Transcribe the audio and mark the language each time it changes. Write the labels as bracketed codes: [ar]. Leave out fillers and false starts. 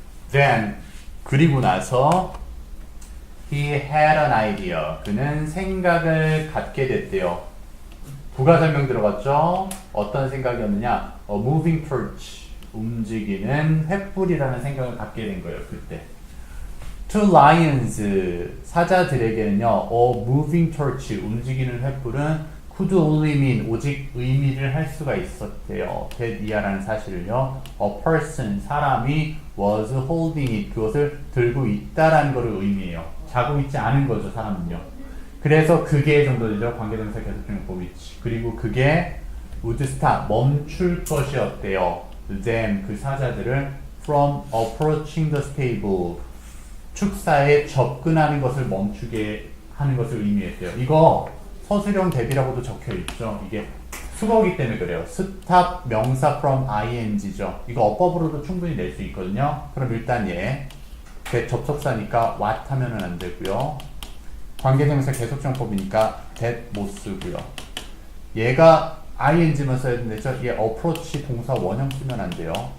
[en] Then [ko] 그리고 나서 [en] he had an idea. [ko] 그는 생각을 갖게 됐대요. 부가 설명 들어갔죠? 어떤 생각이었느냐? [en] A moving torch. [ko] 움직이는 횃불이라는 생각을 갖게 된 거예요. 그때. [en] To lions. [ko] 사자들에게는요. [en] A moving torch. [ko] 움직이는 횃불은 [en] could only mean [ko] 오직 의미를 할 수가 있었대요. that 이하라는 사실을요. [en] a person [ko] 사람이 [en] was holding it [ko] 그것을 들고 있다라는 것을 의미해요. 자고 있지 않은 거죠 사람은요. 그래서 그게 정도 되죠. 관계동사 계속적용법 위치. 그리고 그게 [en] would stop [ko] 멈출 것이었대요. [en] them [ko] 그 사자들을 [en] from approaching the stable [ko] 축사에 접근하는 것을 멈추게 하는 것을 의미했대요. 이거 서술형 대비라고도 적혀 있죠. 이게 수거기 때문에 그래요. stop 명사 from ing죠. 이거 어법으로도 충분히 낼 수 있거든요. 그럼 일단 얘 접속사니까 what 하면은 안 되고요. 관계대명사 계속정법이니까 that 못 쓰고요. 얘가 ing만 써야 되는데 얘 approach 동사 원형 쓰면 안 돼요.